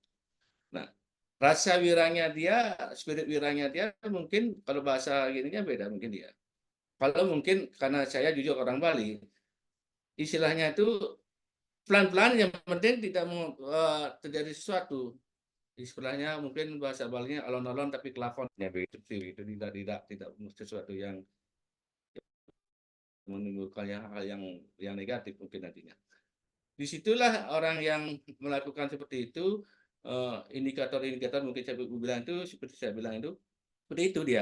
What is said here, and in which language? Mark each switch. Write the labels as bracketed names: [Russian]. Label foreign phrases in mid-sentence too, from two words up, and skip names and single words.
[Indonesian] Nah, rasa wirangnya dia, spirit wirangnya dia mungkin kalau bahasa gininya beda mungkin dia. Kalau mungkin karena saya jujur orang Bali, istilahnya itu pelan-pelan yang penting tidak mau terjadi sesuatu. Istilahnya mungkin bahasa Balinya alon-alon tapi kelakon ya begitu sih, itu tidak sesuatu yang menimbulkan hal yang negatif mungkin nantinya. Disitulah orang yang melakukan seperti itu, indikator-indikator mungkin saya bilang itu seperti saya bilang itu seperti itu dia.